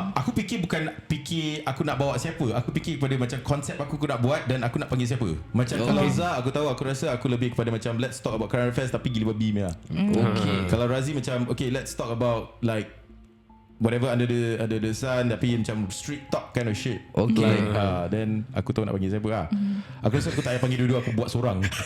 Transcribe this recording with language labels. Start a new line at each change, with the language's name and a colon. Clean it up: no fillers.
Malay: Aku fikir bukan fikir aku nak bawa siapa. Aku fikir kepada macam konsep aku nak buat dan aku nak panggil siapa. Macam kalau Zah aku tahu, aku rasa aku lebih kepada macam
English: let's talk about current affairs
Malay: tapi gila babi punya. Kalau Razi macam
English: okay, let's talk about like whatever under the sun
Malay: tapi macam
English: street talk kind of shit. Okay.
Malay: Like, then aku tahu nak panggil siapa lah. Aku rasa aku tak payah panggil dua-dua, aku buat seorang.